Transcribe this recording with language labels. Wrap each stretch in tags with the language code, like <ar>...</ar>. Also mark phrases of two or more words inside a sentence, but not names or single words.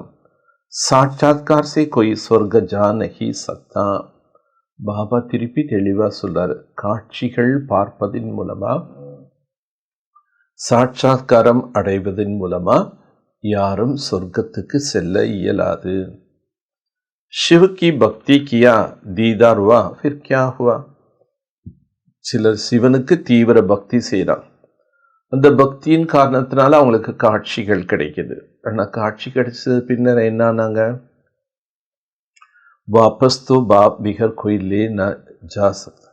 <hi>साक्षात्कार से कोई स्वर्ग जा नहीं सकता.</hi> <ta>பாபா திருப்பி தெளிவா சொல்றாரு, காட்சிகள் பார்ப்பதின் மூலமா, சாட்சாத்காரம் அடைவதன் மூலமா யாரும் சொர்க்கத்துக்கு செல்ல இயலாது.</ta> <hi>शिव की भक्ति किया दीदार हुआ फिर क्या हुआ.</hi> <ta>சிலர் சிவனுக்கு தீவிர பக்தி செய்யறாங்க. அந்த பக்தியின் காரணத்தினால அவங்களுக்கு காட்சிகள் கிடைக்குது. ஆனா காட்சி கிடைச்சது பின்னர் என்னானாங்க,</ta> <hi>वापस तो बाप बिगर कोई ले न जा सकता.</hi>